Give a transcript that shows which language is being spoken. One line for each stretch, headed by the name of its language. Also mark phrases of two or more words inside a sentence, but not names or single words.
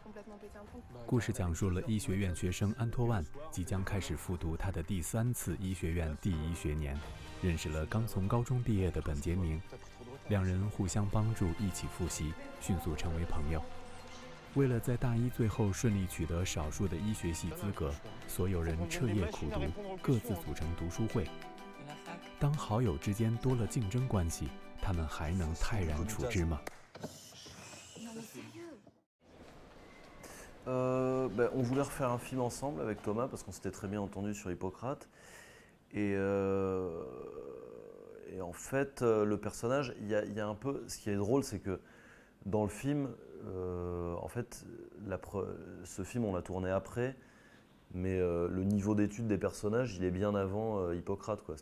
Chinese: 故事讲述了医学院学生安托万即将开始复读他的第3次医学院第1学年，认识了刚从高中毕业的本杰明，两人互相帮助，一起复习，迅速成为朋友。为了在大一最后顺利取得少数的医学系资格，所有人彻夜苦读，各自组成读书会。当好友之间多了竞争关系，他们还能泰然处之吗？
French: On voulait refaire un film ensemble avec Thomas parce qu'on s'était très bien entendu sur Hippocrate. Et en fait, le personnage, il y a un peu. Ce qui est drôle, c'est que dans le film, en fait, ce film, on l'a tourné après, mais le niveau d'étude des personnages, il est bien avant Hippocrate, quoi.